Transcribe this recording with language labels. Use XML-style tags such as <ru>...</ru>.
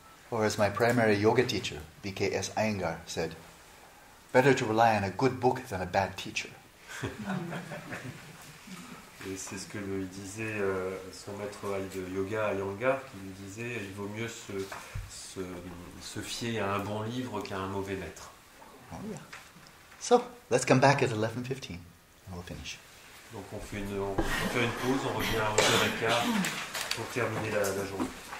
<en>Or as my primary yoga teacher, B.K.S. Iyengar, said, better to rely on a good book than a bad teacher.</en> <fr>Et c'est ce que lui disait son maître de yoga, Iyengar, qui lui disait il vaut mieux se fier à un bon livre qu'à un mauvais maître.</fr> <en>Oh, yeah. So, let's come back at 11:15 and we'll finish.</en> <fr>Donc on fait une pause, on revient à 11h15 pour terminer la journée.</fr>